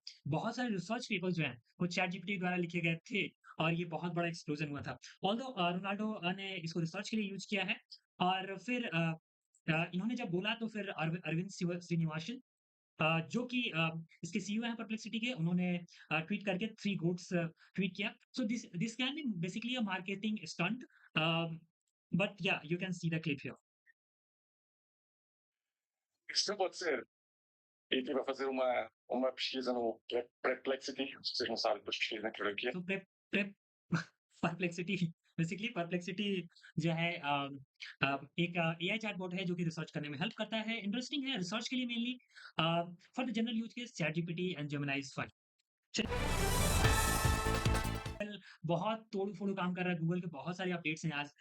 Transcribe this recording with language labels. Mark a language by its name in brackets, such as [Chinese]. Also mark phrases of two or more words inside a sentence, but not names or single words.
[Hindi] बहुत सारे [English] research papers [Hindi] जो हैं, वो चैट जीपीटी द्वारा लिखे गए थे और ये बहुत बड़ा एक्सप्लोजन हुआ था। ऑल्दो रोनाल्डो ने इसको रिसर्च के लिए यूज़ किया है और फिर इन्होंने जब बोला तो फिर अरविंद श्रीनिवासन, जो कि इसके सीईओ हैं परप्लेक्सिटी के, उन्होंने ट्वीट करके 3 [English] goats tweet [Hindi] किया। [English] So this this can be basically a marketing stunt, but yeah you can see the clip here. [Portuguese] Isso pode ser. E estive a fazer uma pesquisa no Perplexity, se vocês não sabem, depois pesquisem naquilo aqui. [Hindi] तो प्रेप प्रेप परप्लेक्सिटी, बेसिकली परप्लेक्सिटी जो है एक [English] AI chatbot [Hindi] है जो कि रिसर्च करने में हेल्प करता है। इंटरेस्टिंग है रिसर्च के लिए मेनली। [English] For the general use case ChatGPT and Gemini is fine. [Hindi] बहुत तोड़-फोड़ काम कर रहा है, गूगल के बहुत सारे अपडेट्स हैं आज।